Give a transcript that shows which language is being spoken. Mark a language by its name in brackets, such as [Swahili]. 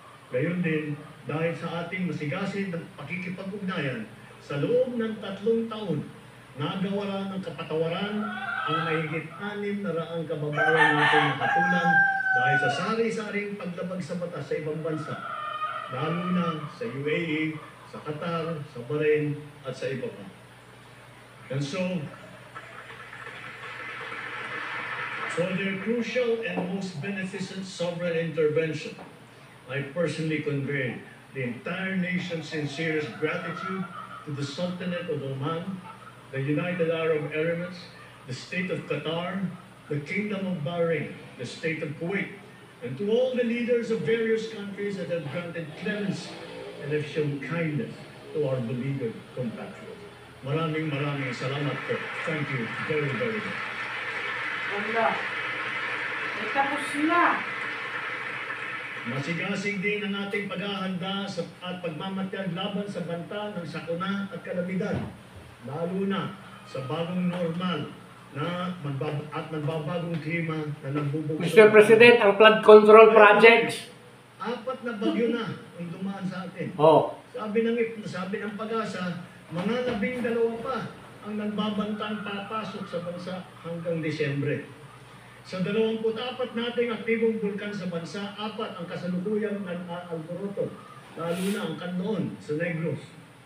[Filipino] Gayon din, dahil sa ating masigasig ng pakikipag-ugnayan, sa loob ng 3 taon, nagawa ng kapatawaran ang mahigit 600 kababayan natin na hatulan dahil sa sari-saring paglabag sa batas sa ibang bansa, lalo na sa UAE, sa Qatar, sa Bahrain, at sa iba pa. [English] And so, for their crucial and most beneficent sovereign intervention, I personally convey the entire nation's sincerest gratitude to the Sultanate of Oman, the United Arab Emirates, the State of Qatar, the Kingdom of Bahrain, the State of Kuwait, and to all the leaders of various countries that have granted clemency and have shown kindness to our beleaguered compatriots. [Filipino] Maraming salamat po. [English] Thank you very, very much. [Filipino] Wala. Eh, tapos na. Masigasig din ang ating paghahanda at pagmamatyag laban sa banta ng sakuna at kalamidad, lalo na sa bagong normal na nagbabagong klima na nagbubugso. [English] Mr. President, ang flood control projects. [Filipino] 4 na bagyo na ang dumaan sa atin. Oh. Sabi ng Pag-asa, mga 12 pa ang nagbabantang papasok sa bansa hanggang Disyembre. Sa 24 nating aktibong bulkan sa bansa, 4 ang kasalukuyang nag-aalboroto, lalo na ang Canloon sa Negros.